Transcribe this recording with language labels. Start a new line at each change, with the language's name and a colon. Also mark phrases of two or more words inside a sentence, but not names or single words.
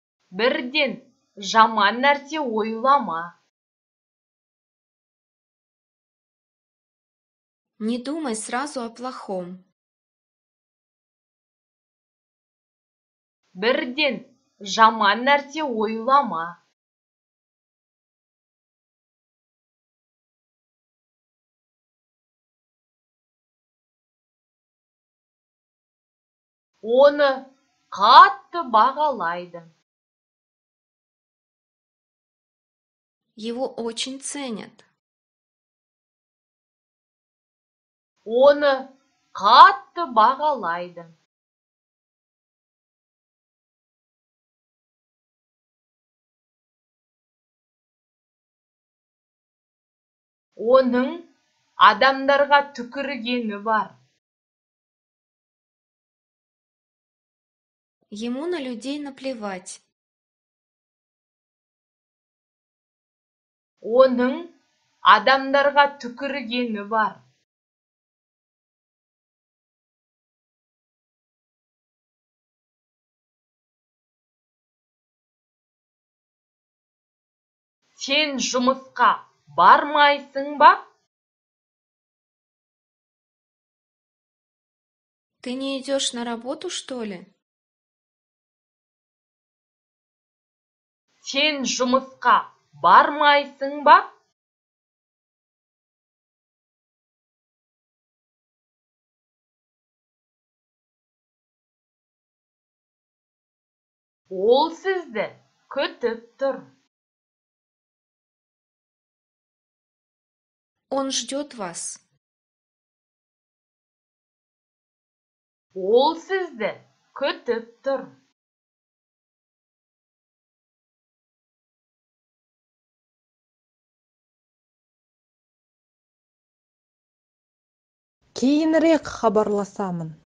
Kazakh: Бірден жаман нәрсе ойлама.
Russian: Не думай сразу о плохом.
Kazakh: Бірден жаман нәрсе ойлама. Оны қатты бағалайды.
Russian: Его очень ценят.
Kazakh: Оны қатты бағалайды. Оның адамдарға түкіргені бар.
Russian: Ему на людей наплевать.
Kazakh: Оның адамдарға түкіргені бар. Сен жұмысқа бармайсың ба?
Russian: Ты не идешь на работу, что ли?
Kazakh: Сен жұмысқа бармайсың ба? Ол сізді күтіп тұр.
Russian: Он ждет вас.
Kazakh: Ол сізді күтіп тұр. Кейінірек хабарласамын.